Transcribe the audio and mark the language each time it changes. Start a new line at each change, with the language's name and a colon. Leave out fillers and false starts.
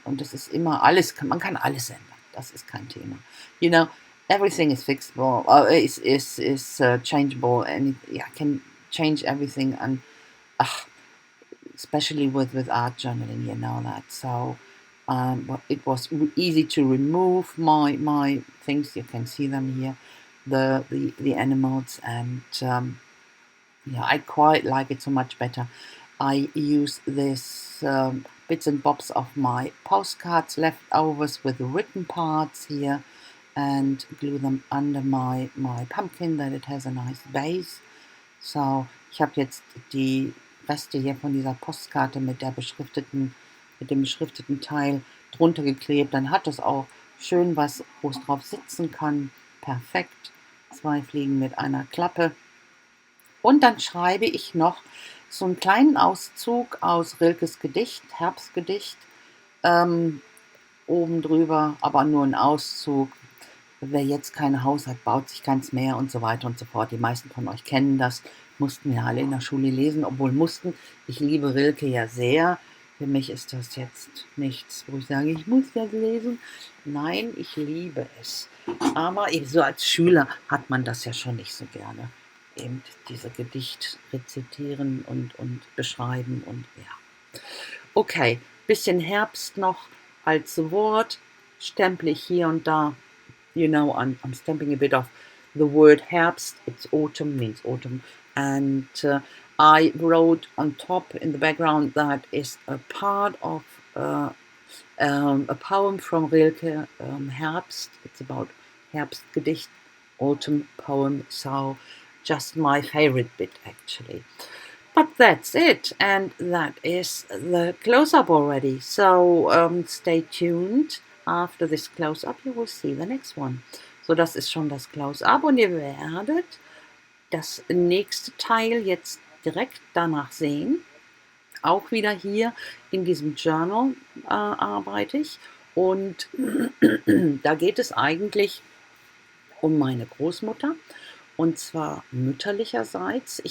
German: Und das ist immer alles, man kann alles ändern. Das ist kein Thema.
English: You know, everything is fixable, is changeable, and I can change everything. And especially with art journaling, you know that. So. It was easy to remove my things. You can see them here, the animals, and yeah, I quite like it so much better. I use this bits and bobs of my postcards, leftovers with the written parts here, and glue them under my pumpkin, that it has a nice base.
German: So, ich habe jetzt die Reste hier von dieser Postkarte mit dem beschrifteten Teil drunter geklebt. Dann hat es auch schön was, wo es drauf sitzen kann. Perfekt. 2 Fliegen mit einer Klappe. Und dann schreibe ich noch so einen kleinen Auszug aus Rilkes Gedicht, Herbstgedicht, ähm, oben drüber, aber nur ein Auszug. Wer jetzt kein Haus hat, baut sich keins mehr und so weiter und so fort. Die meisten von euch kennen das, mussten wir alle in der Schule lesen, obwohl mussten. Ich liebe Rilke ja sehr. Für mich ist das jetzt nichts, wo ich sage, ich muss das lesen. Nein, ich liebe es. Aber eben so als Schüler hat man das ja schon nicht so gerne. Eben diese Gedicht rezitieren und beschreiben und ja. Okay, bisschen Herbst noch als Wort, stemple ich hier und da.
English: You know, I'm stamping a bit of the word Herbst. It's autumn, means autumn. And I wrote on top in the background that is a part of a poem from Rilke, Herbst. It's about Herbstgedicht, autumn poem. So just my favorite bit, actually. But that's it, and that is the close-up already. So stay tuned. After this close-up, you will see the next one.
German: So, das ist schon das Close-up und ihr werdet das nächste Teil jetzt direkt danach sehen. Auch wieder hier in diesem Journal arbeite ich und da geht es eigentlich um meine Großmutter und zwar mütterlicherseits.